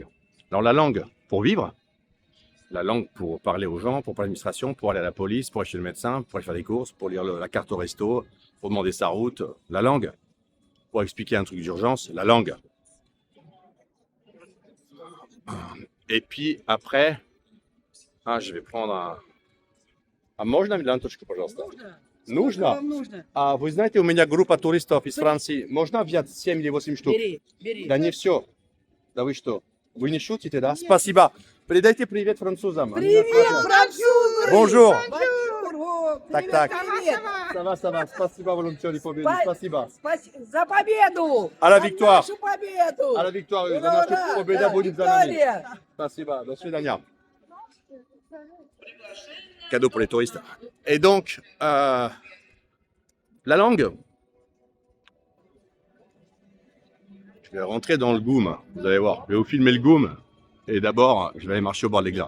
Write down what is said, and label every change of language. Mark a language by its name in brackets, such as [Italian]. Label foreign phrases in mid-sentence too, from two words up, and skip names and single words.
[French] Alors, la langue pour vivre, la langue pour parler aux gens, pour parler à l'administration, pour aller à la police, pour aller chez le médecin, pour aller faire des courses, pour lire la carte au resto, pour demander sa route, la langue. Pour expliquer un truc d'urgence, la langue. Et puis après, je vais prendre [Russian] а можно мне ленточку, пожалуйста? Нужно? Вам нужно? А вы знаете, у меня группа туристов из Франции. Можно взять 7 или 8 штук? Бери, бери. Да не все. Да вы что? Вы не шутите, да? Спасибо. Передайте привет французам. Они нас Привет, слушают. французы! [French] Bonjour. Bonjour! [Russian] Так, Привет, так. привет! [French] Ça va. [Russian] Спасибо, волонтеры, победы. Спасибо. За победу! [French] А la [Russian] За [French] victoire! [Russian] нашу победу! [French] À la victoire, [Russian] Ура, за нашу ура! победу Да, будет за нами. Виктория! Спасибо, до свидания. [French] Cadeau pour les touristes. Et donc, la langue. Je vais rentrer dans le goum, vous allez voir. Je vais vous filmer le goum. Et d'abord, je vais aller marcher au bord de l'église.